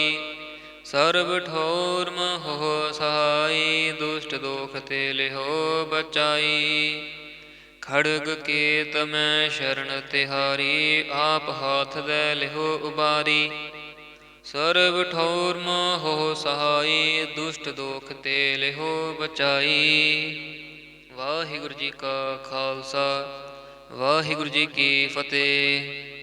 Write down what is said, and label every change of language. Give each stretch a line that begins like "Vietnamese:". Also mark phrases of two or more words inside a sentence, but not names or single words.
Braj: सर्ब ठोर महो सहाय, दुष्ट दोख ते लिहो बचाई। खड़ग केत मैं शरण तिहारी, आप हाथ दे लिहो उबारी। सर्व ठौर मोहो सहाय, दुष्ट दोख ते लिहो बचाई।
Punjabi: ਵਾਹਿਗੁਰੂ ਜੀ ਕਾ ਖਾਲਸਾ, ਵਾਹਿਗੁਰੂ ਜੀ ਕੀ ਫਤਿਹ।